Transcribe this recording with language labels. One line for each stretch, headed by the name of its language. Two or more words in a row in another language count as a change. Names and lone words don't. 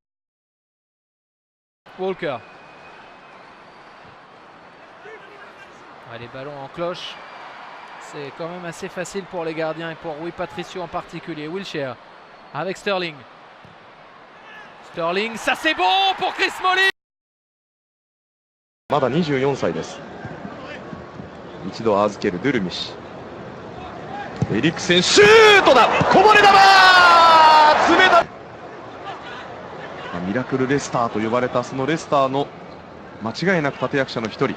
French: Walker. Les ballons en cloche, c'est quand même assez facile pour les gardiens et pour Rui Patricio en particulier. Wilshere avec Sterling. Sterling, ça c'est bon pour Chris Smalling.
Japanese: まだ24歳です。一度預けるドゥルミシ。エリクセンシュートだ。こぼれ球。冷たい。ミラクルレスターと呼ばれたそのレスターの間違いなく立役者の一人。